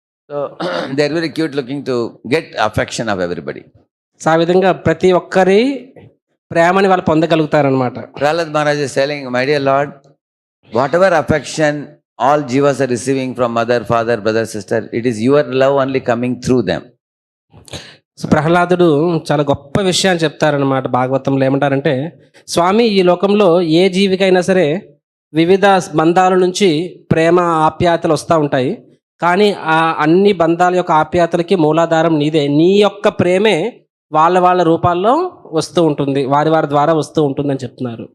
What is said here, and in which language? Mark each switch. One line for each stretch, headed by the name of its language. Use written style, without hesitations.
English: So they are very cute looking to get affection of everybody.
Telugu: So ఆ విధంగా ప్రతి ఒక్కరి ప్రేమని వాళ్ళు పొందగలుగుతారనమాట.
English: Prahlad Maharaj is telling, my dear Lord, whatever affection all jivas are receiving from mother, father, brother, sister, it is your love only coming through them.
Telugu: So ప్రహ్లాదుడు చాలా గొప్ప విషయాన్ని చెప్తారనమాట భాగవతంలో. ఏమంటారంటే, స్వామి, ఈ లోకంలో ఏ జీవికైనా సరే వివిధ బంధాల నుంచి ప్రేమ ఆప్యాయతలు వస్తూ ఉంటాయి. కానీ ఆ అన్ని బంధాల యొక్క ఆప్యాయతలకి మూలాధారం నీదే. నీ యొక్క ప్రేమే వాళ్ళ రూపాల్లో వస్తూ ఉంటుంది, వారి ద్వారా వస్తూ ఉంటుందని చెప్తున్నారు.